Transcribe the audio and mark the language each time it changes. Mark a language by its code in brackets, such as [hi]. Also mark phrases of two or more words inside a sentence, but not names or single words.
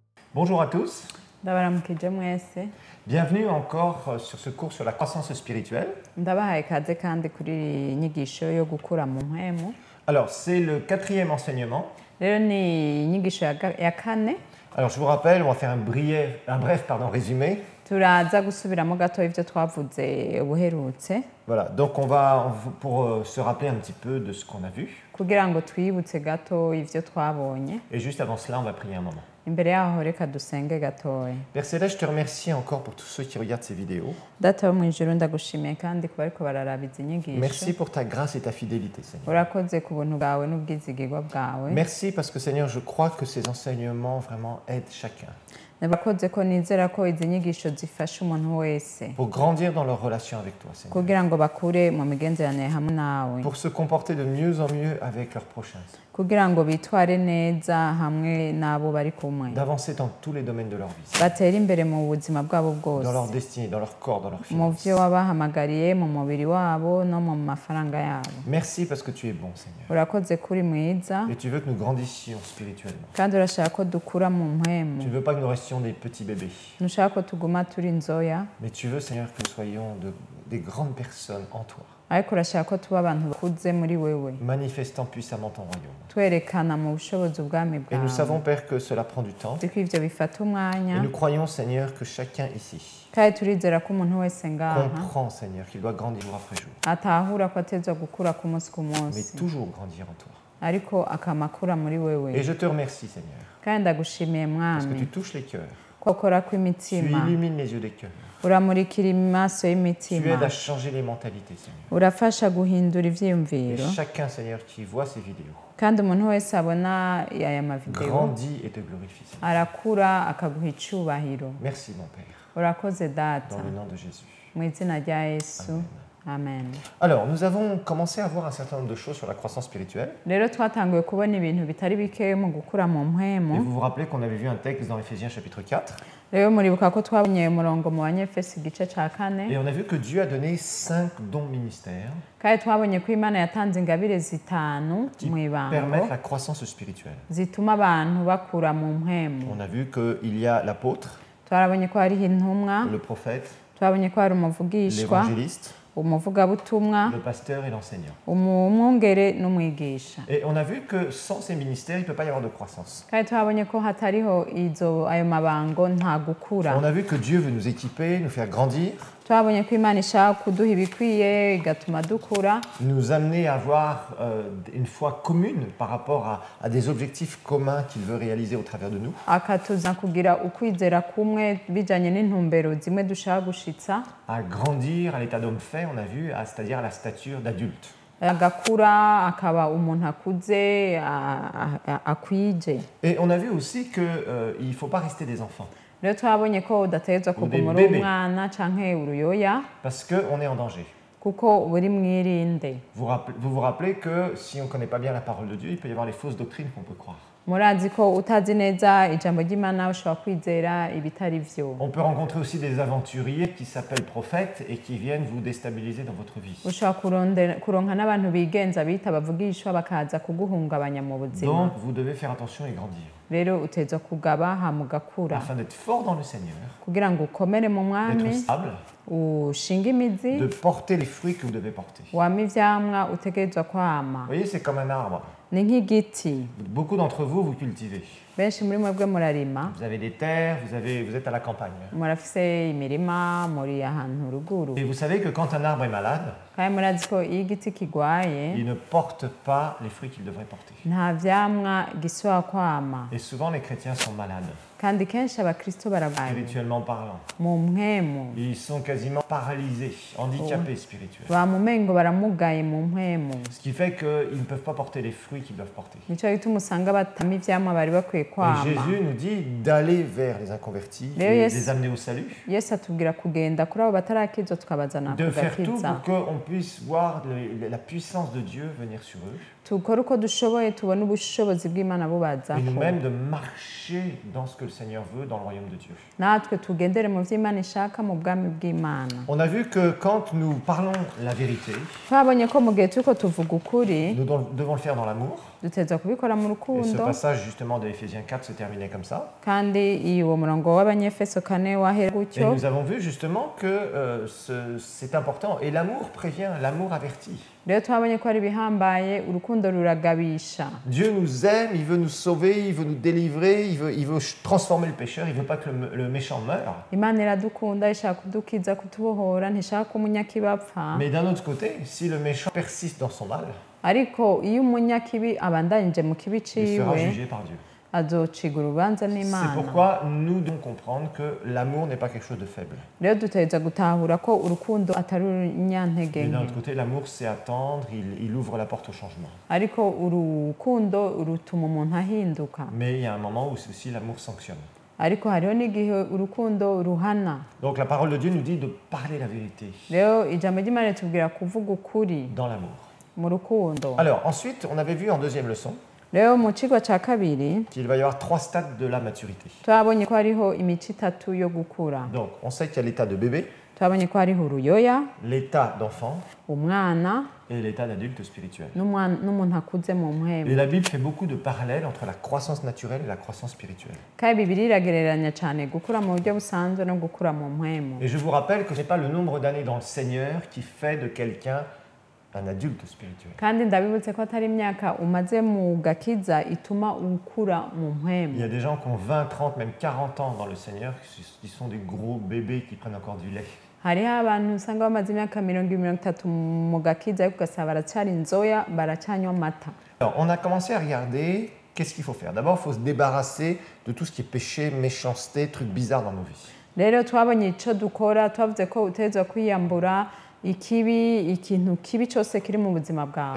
[fr] Bonjour à tous, [rn] ndabaramukije mwese [fr] bienvenue encore sur ce cours sur la croissance spirituelle. [rn] ndabahaye ikaze kandi kuri iyi nyigisho yo gukura mu mpwemu. [fr] Alors c'est le quatrième enseignement. [rn] Rero ni inyigisho ya kane. [fr] Alors je vous rappelle, on va faire un bref résumé. [rn] Turaza gusubiramo gato ivyo twavuze ubuherutse. [fr] Voilà, donc pour se rappeler un petit peu de ce qu'on a vu. [rn] Kugira ngo twibutse gato ivyo twabonye. [fr] Et juste avant cela, on va prier un moment. [rn] Imbere yaho reka dusenge gatoya. [fr] Père Céleste, je te remercie encore pour tous ceux qui regardent ces vidéos. [rn] Data wo mwijuru ndagushimiye kandi kuba ariko bararaba izi nyigisho. [fr] Merci pour ta grâce et ta fidélité, Seigneur. [rn] Urakoze ku buntu bwawe n'ubwizigirwa bwawe. [fr] Merci parce que Seigneur, je crois que ces enseignements vraiment aident chacun. [rn] Ndabakoze ko nizera ko izi nyigisho zifasha umuntu wese. [fr] Pour grandir dans leur relation avec toi, Seigneur. [rn] Kugira ngo bakure mu migenderanire hamwe nawe. [fr] Pour se comporter de mieux en mieux avec leurs prochains. [rn] Kugira ngo bitware neza hamwe nabo bari kumwe. [fr] D'avancer dans tous les domaines de leur vie. [rn] Batera imbere mu buzima bwabo bwose. [fr] Dans leur destinée, dans leur corps, dans leur [rn] Mu [fr] finances. [rn] vyo wabahamagariye mu mubiri wabo no mu mafaranga yabo. [fr] Merci parce que tu es bon, Seigneur. [rn] Urakoze kuri mwiza [fr] Et tu veux que nous grandissions spirituellement. [rn] kandi urashaka ko dukura mu mpwemu. [fr] Tu ne veux pas que nous restions des petits bébés. [rn] Ntushaka ko tuguma turi nzoya, [fr] Mais tu veux, Seigneur, que nous soyons des grandes personnes en toi, [rn] ariko urashaka ko tuba abantu bakuze muri wewe, [fr] manifestant puissamment ton royaume. [rn] twerekana mu bushobozi ubwami [fr] Et nous [rn] bwawe. [fr] savons, Père, que cela prend du temps. [rn] Ko ivyo bifata [fr] Et [rn] umwanya [fr] nous croyons, Seigneur, que chacun ici [rn] kandi turizera ko umuntu wese ngaha [fr] comprend, Seigneur, qu'il doit grandir jour après jour. [rn] atahura ko atezwa gukura ku munsi ku [fr] Mais [rn] munsi, [fr] toujours grandir en toi. [rn] ariko akamakura muri wewe. [fr] Et je te remercie, Seigneur, [rn] kandi ndagushimiye [fr] parce que [rn] mwami [fr] tu touches les cœurs. [rn] ko ukora [fr] Tu [rn] kw'imitima, [fr] illumines les yeux des cœurs. [rn] uramurikira amaso [fr] Tu [rn] y'imitima, [fr] aides à changer les mentalités, Seigneur. [rn] urafasha guhindura [fr] Et [rn] ivyiyumviro, [fr] chacun, Seigneur, qui voit ces vidéos, [rn] kandi umuntu wese abona aya mavideo [fr] grandit et te glorifie, Seigneur. [rn] arakura akaguha icubahiro. [fr] Merci, mon Père, [rn] Urakoze data, [fr] dans le nom de Jésus. [rn] mu izina rya Yesu, amen. [fr] Alors, nous avons commencé à voir un certain nombre de choses sur la croissance spirituelle. [rn] Rero twatanguye kubona ibintu bitari bike mu gukura mu [fr] Et [rn] mpwemu. [fr] vous vous rappelez qu'on avait vu un texte dans Éphésiens chapitre 4. [rn] Rero muribuka ko twabonye umurongo mu banyefesi igice ca kane, [fr] Et on a vu que Dieu a donné 5 dons ministères [rn] kandi twabonye ko Imana yatanze ingabire zitanu [fr] qui [rn] mu ibango [fr] permettent la croissance spirituelle. [rn] zituma abantu bakura mu mpwemu. [fr] On a vu qu'il y a l'apôtre, [rn] Twarabonye ko hariho intumwa, [fr] le prophète, [rn] twabonye ko hari umuvugishwa, [fr] l'évangéliste, [rn] umuvugabutumwa, [fr] le pasteur et l'enseignant. [rn] umwungere n'umwigisha. [fr] Et on a vu que sans ces ministères, il ne peut pas y avoir de croissance. [rn] Kandi twabonye ko hatariho ayo mabango nta gukura. [fr] On a vu que Dieu veut nous équiper, nous faire grandir, [rn] Twabonye ko Imana ishaka kuduha ibikwiye igatuma dukura, [fr] nous amener à avoir une foi commune par rapport à des objectifs communs qu'il veut réaliser au travers de nous. [rn] akatuza kugira ukwizera kumwe bijanye n'intumbero zimwe dushaka gushitsa, [fr] À grandir à l'état d'homme fait, on a vu, c'est-à-dire à la stature d'adulte. [rn] agakura akaba umuntu akuze akwije. [fr] Et on a vu aussi qu'il ne faut pas rester des enfants, [rn] Rero twabonye ko udategerezwa kuguma uri [fr] bébés. [rn] umwana canke uruyoya [fr] parce qu'on est en danger. [rn] kuko uri mwirinde. [fr] Vous vous rappelez que si on ne connaît pas bien la parole de Dieu, il peut y avoir les fausses doctrines qu'on peut croire. [rn] Murazi ko utazi neza ijambo ry'Imana ushobora kwizera ibitari vyo. [fr] On peut rencontrer aussi des aventuriers qui s'appellent prophètes et qui viennent vous déstabiliser dans votre vie. [rn] Ushobora kuronka n'abantu bigenza bita bavugishwa bakaza kuguhungabanya mu buzima. [fr] Donc vous devez faire attention et grandir [rn] Rero uteza kugaba hama ugakura [fr] afin d'être fort dans le Seigneur, [rn] kugira ngo ukomere mu [fr] d'être [rn] mwami, [fr] stable, [rn] ushinge imizi, [fr] de porter les fruits que vous devez porter. [rn] wama ivyamwa utegerezwa kwama. [fr] Vous voyez, c'est comme un arbre. [rn] Ni nk'igiti. [fr] Beaucoup d'entre vous, vous cultivez. [rn] Benshi muri mwebwe murarima, [fr] Vous avez des terres, vous êtes à la campagne. [rn] murafise imirima, muri ahantu ruguru. [fr] Et vous savez que quand un arbre est malade, [rn] Kandi murazi ko iyo igiti kigwaye [fr] il ne porte pas les fruits qu'il devrait porter. [rn] nta vyamwa gisubira kwama. [fr] Et souvent, les chrétiens sont malades, [rn] Kandi kenshi abakristo baragwaye [fr] spirituellement parlant. [rn] mu mpwemu. [fr] Ils sont quasiment paralysés, handicapés spirituels. [rn] Bamumengo baramugaye mu mpwemu. [fr] Ce qui fait qu'ils ne peuvent pas porter les fruits qu'ils doivent porter. [rn] Nico gituma usanga batama ivyamwa bari bakwiye [fr] Et [rn] kwama. [fr] Jésus nous dit d'aller vers les inconvertis Mais et yes. les amener au salut. [rn] Yesu atubwira kugenda kuri abo batarakizwa tukabazana [fr] De faire tout [rn] kugakiza. [fr] pour qu'on puisse voir la puissance de Dieu venir sur eux. [rn] Tukore uko dushoboye tubone ubushobozi bw'Imana [fr] Et [rn] bubazako. [fr] nous-mêmes de marcher dans ce que le Seigneur veut dans le royaume de Dieu. [rn] Natwe tugendere mu vy'Imana ishaka mu bwami bw'Imana. [fr] On a vu que quand nous parlons la vérité, [rn] Twabonye ko mu gihe turiko tuvuga ukuri [fr] nous devons le faire dans l'amour. [rn] duteza kubikora mu [fr] Et ce [rn] rukundo [fr] passage justement de Éphésiens 4 se terminait comme ça. [rn] kandi uwo murongo w'abanyefeso 4 wahera [fr] Et [rn] gutyo. [fr] nous avons vu justement que c'est important. Et l'amour prévient, l'amour avertit. [rn] Rero twabonye ko ari bihambaye, urukundo ruragabisha. [fr] Dieu nous aime, il veut nous sauver, il veut nous délivrer, il veut transformer le pécheur, il veut pas que le méchant meure. [rn] Imana iradukunda, ishaka kudukiza, kutubohora, ntishaka ko umunyakibi apfa. [fr] Mais d'un autre côté, si le méchant persiste dans son mal, [rn] Ariko iyo umunyakibi abandanyije mu kibi [fr] il sera [rn] ciwe, [fr] jugé par Dieu. [rn] azocigwa urubanza [fr] C'est [rn] n'Imana. [fr] pourquoi nous devons comprendre que l'amour n'est pas quelque chose de faible. [rn] Rero duteza gutahura ko urukundo atari urunyantege [fr] Mais d'un [rn] nke. [fr] autre côté, l'amour c'est attendre, il ouvre la porte au changement. [rn] Ariko urukundo rutuma umuntu ahinduka. [fr] Mais il y a un moment où aussi l'amour sanctionne. [rn] Ariko hariho n'igihe urukundo ruhana. [fr] Donc la parole de Dieu nous dit de parler la vérité [rn] Rero ijambo ry'Imana ritubwira kuvuga ukuri [fr] dans l'amour. [rn] mu rukundo. [fr] Alors ensuite, on avait vu en deuxième leçon [rn] Rero mu cigwa ca kabiri [fr] qu'il va y avoir 3 stades de la maturité. [rn] twabonye ko hariho imico itatu yo gukura. [fr] Donc on sait qu'il y a l'état de bébé, [rn] Twabonye ko hariho uruyoya, [fr] l'état d'enfant [rn] umwana [fr] et l'état d'adulte spirituel. [rn] n'umuntu akuze mu [fr] Et [rn] mpwemu. [fr] la Bible fait beaucoup de parallèles entre la croissance naturelle et la croissance spirituelle. [rn] Kandi Bibiliya iragereranya cyane gukura mu buryo busanzwe no gukura mu mpwemu. [fr] Et je vous rappelle que ce n'est pas le nombre d'années dans le Seigneur qui fait de quelqu'un un adulte spirituel. [rn] Kandi ndabibutse ko atari imyaka umaze mu gakiza ituma ukura mu [fr] Il y [rn] mpwemu. [fr] a des gens qui ont 20, 30, même 40 ans dans le Seigneur qui sont des gros bébés qui prennent encore du lait. [rn] Hariho abantu usanga bamaze imyaka 20-30 mu gakiza ariko ugasanga baracyari inzoya, baracyanywa amata. [fr] Alors, on a commencé à regarder qu'est-ce qu'il faut faire. D'abord, il faut se débarrasser de tout ce qui est péché, méchanceté, trucs bizarres dans nos vies. [rn] Rero twabonye icyo dukora, twavuze ko utegerezwa kwiyambura ikintu kibi cyose kiri mu buzima bwawe.